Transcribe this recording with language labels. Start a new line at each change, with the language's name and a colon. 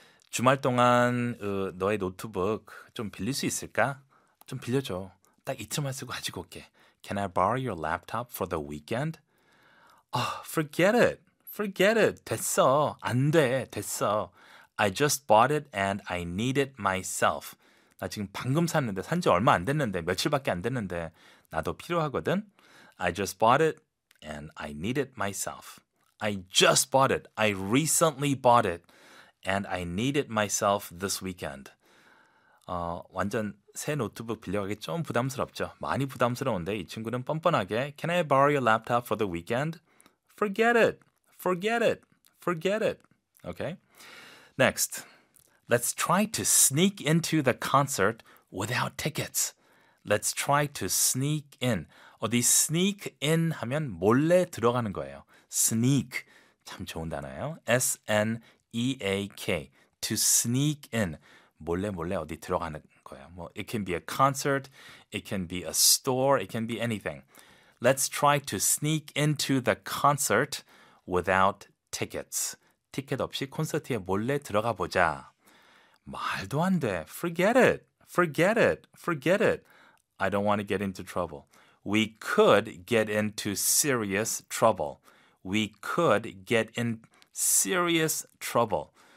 Korean: 주말 동안 너의 노트북 좀 빌릴 수 있을까? 좀 빌려줘. 딱 이틀만 쓰고 가지고 올게.
English: Can I borrow your laptop for the weekend? Oh, forget it. Forget it.
Korean: 됐어. 안 돼. 됐어.
English: I just bought it and I need it myself.
Korean: 나 지금 방금 샀는데, 산 지 얼마 안 됐는데, 며칠밖에 안 됐는데 나도 필요하거든.
English: I just bought it and I need it myself. I just bought it. I recently bought it. And I need it myself this weekend.
Korean: 완전 새 노트북 빌려가기 좀 부담스럽죠. 많이 부담스러운데 이 친구는 뻔뻔하게
English: Can I borrow your laptop for the weekend? Forget it. Forget it. Forget it. Okay. Next. Let's try to sneak into the concert without tickets. Let's try to sneak in.
Korean: 어디 sneak in 하면 몰래 들어가는 거예요. Sneak. 참 좋은 단어예요.
English: S-N-E-A-K. To sneak in.
Korean: 몰래 몰래 어디 들어가는 거예요.
English: 뭐, it can be a concert, it can be a store, it can be anything. Let's try to sneak into the concert without tickets.
Korean: 티켓 없이 콘서트에 몰래 들어가 보자. 말도 안 돼.
English: Forget it. Forget it. Forget it. I don't want to get into trouble. We could get into serious trouble. We could get in serious trouble.